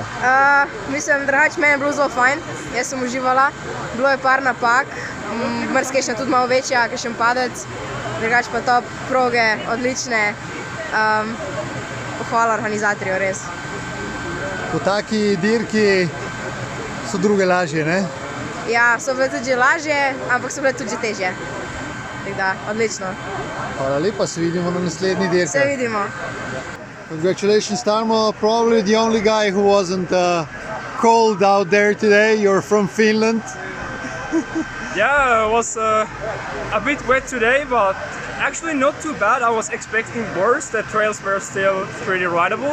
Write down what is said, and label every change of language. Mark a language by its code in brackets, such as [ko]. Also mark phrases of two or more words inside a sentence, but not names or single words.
[sl] Mislim, drugače meni je bilo zelo fajn, jaz sem uživala, bilo je par napak, mrskejšnja tudi malo večja, kakšen padec, drugače pa top, proge, odlične, pohvala organizatorju, res. Po taki dirki so druge lažje, ne? Ja, so bile tudi že lažje, ampak so bile tudi že težje. Tako da, odlično. Hvala lepa, se vidimo na naslednji dirki. Se vidimo. [en] Congratulations, Tarmo. Probably the only guy who wasn't cold out there today. You're from Finland. Yeah, it was a bit wet today, but actually not too bad. I was expecting worse. The trails were still pretty rideable.